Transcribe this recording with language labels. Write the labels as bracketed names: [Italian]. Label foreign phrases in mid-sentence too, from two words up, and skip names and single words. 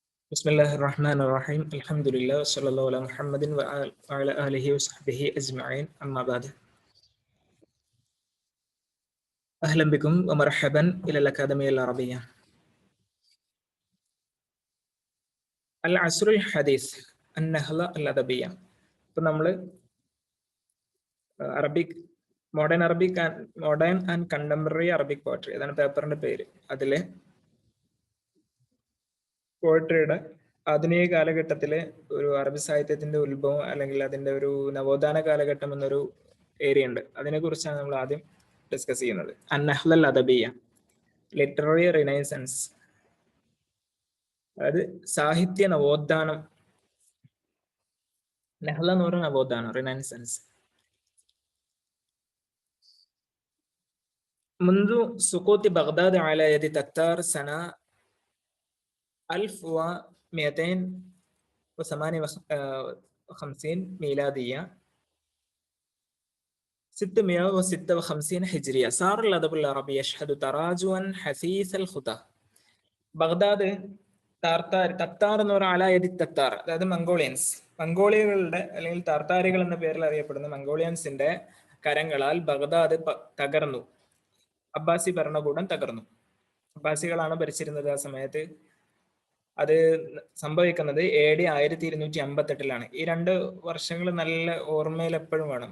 [Arabic] بسم الله الرحمن الرحيم الحمد لله وصلى الله على محمد وعلى آله وصحبه أجمعين أما بعد أهلا بكم ومرحبا إلى الأكاديمية العربية العصر الحديث النهضة الأدبية [Malayalam] ഇപ്പോൾ നമ്മൾ [English] Arabic modern and contemporary Arabic poetry [Malayalam] അതാണ് പേപ്പറിന്റെ പേര്. അതിലെ പോയട്രിയുടെ ആധുനിക കാലഘട്ടത്തിലെ ഒരു അറബി സാഹിത്യത്തിന്റെ ഉത്ഭവം അല്ലെങ്കിൽ അതിന്റെ ഒരു നവോത്ഥാന കാലഘട്ടം എന്നൊരു ഏരിയ ഉണ്ട്. അതിനെ കുറിച്ചാണ് നമ്മൾ ആദ്യം ഡിസ്കസ് ചെയ്യുന്നത്. [Arabic] النهضة الأدبية, [English] literary renaissance, [Malayalam] അതായത് സാഹിത്യ നവോത്ഥാനം. നഹ്ല എന്ന് പറയുന്ന നവോത്ഥാനം, റിനൈസൻസ്. [Arabic] منذ سقوط بغداد على يد تتار سنة 1258 ميلادية 656 هجرية صار الأدب العربي يشهد تراجعا حثيث الخطى. [Malayalam] ബഗ്ദാദ് തത്താർ എന്ന് പറഞ്ഞാൽ [Arabic] على يدي تتار, [Malayalam] അതായത് മംഗോളിയകളുടെ അല്ലെങ്കിൽ താർത്താരികൾ എന്ന പേരിൽ അറിയപ്പെടുന്ന മംഗോളിയൻസിന്റെ കരങ്ങളാൽ ബഗ്ദാദ് തകർന്നു. അബ്ബാസി ഭരണകൂടം തകർന്നു. അബ്ബാസികളാണ് ഭരിച്ചിരുന്നത് ആ സമയത്ത്. അത് സംഭവിക്കുന്നത് AD 1258 ഈ 2 വർഷങ്ങൾ നല്ല ഓർമ്മയിൽ എപ്പോഴും വേണം.